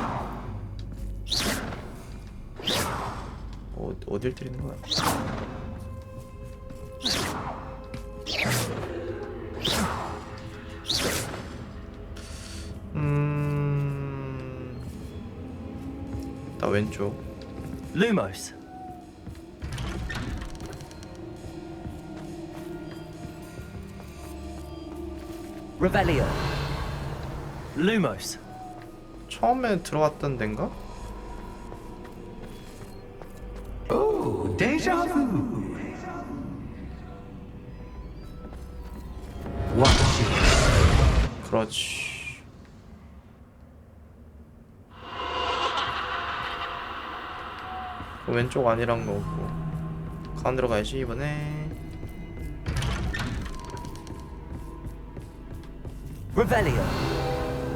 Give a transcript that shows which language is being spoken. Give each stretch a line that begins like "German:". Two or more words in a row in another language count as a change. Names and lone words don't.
Korean: 어딜 때리는 거야? 나 왼쪽. Lumos. Revelio. Lumos. 처음에 들어왔던 데인가?
English: Oh, déjà vu. Watch it.
Korean: 그렇지. 그 왼쪽 아니란 거고. 가운데로 가야지 이번에. Revelio.